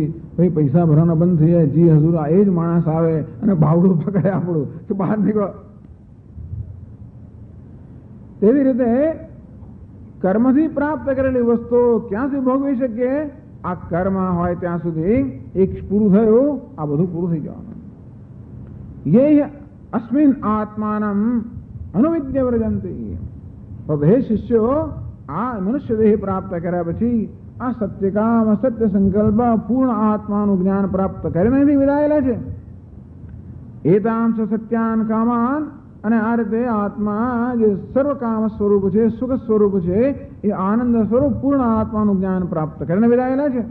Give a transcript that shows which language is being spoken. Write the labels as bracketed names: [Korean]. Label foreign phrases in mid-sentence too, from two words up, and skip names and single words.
[Gujarati] ભાઈ પૈસા ભરવાના બંધ થઈ જાય, જી હજુર આ એ જ માણસ આવે અને બાવડું પકડે આપણું કે બહાર નીકળો. તેવી રીતે કર્મથી પ્રાપ્ત કરેલી વસ્તુઓ ક્યાં સુધી ભોગવી શકીએ? આ કર્મ હોય ત્યાં સુધી. એક પૂરું થયું, આ બધું પૂરું થઈ જવાનું. [Sanskrit] ये अस्मिन् आत्मानम अनुविद्य व्रजंती. [Gujarati] તો હે શિષ્યો, આ મનુષ્ય દેહ પ્રાપ્ત કર્યા પછી આ સત્યકામ સત્ય સંકલ્પ પૂર્ણ આત્માનું જ્ઞાન પ્રાપ્ત કરીને વિદાયેલા છે. [Sanskrit] एतांश सत्यान कामान. [Gujarati] અને આ રીતે આત્મા જે સર્વકામ સ્વરૂપ છે, સુખ સ્વરૂપ છે, એ આનંદ સ્વરૂપ પૂર્ણ આત્માનું જ્ઞાન પ્રાપ્ત કરીને વિદાયેલા છે.